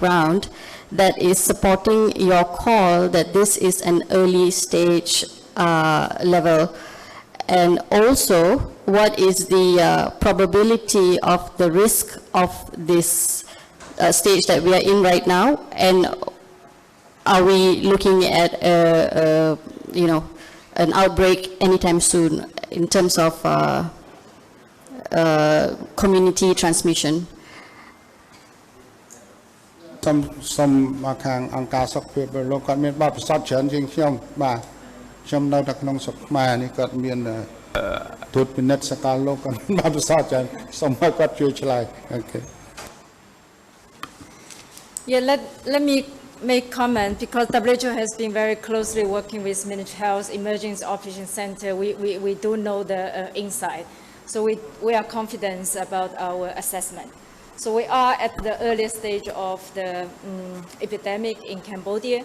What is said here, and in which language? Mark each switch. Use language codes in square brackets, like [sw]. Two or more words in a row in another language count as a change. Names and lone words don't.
[en] ground that is supporting your call that this is an early stage level, and also what is the probability of the risk of this stage that we are in right now, and are we looking at you know, an outbreak anytime soon in terms of community transmission? [km] សូមមកខាងអង្គការសុខភាពលោកគាត់មានបទពិសោធន៍ច្រើនជាងខ្ញុំបាទខ្ញុំនៅតែក្នុងស្រុកខ្មែរនេះគាត់មានទូតពិនិត្យសកលលោកគាត់មានបទពិសោធន៍ច្រើនសូមឲ្យគាត់ជួយឆ្លើយអូខេ [en] Yeah, let me make comment because WHO has been very closely working with Ministry of Health Emergency Operations Center. We do know the insight, so we are confident about our assessment. So we are at the earliest stage of the epidemic in Cambodia.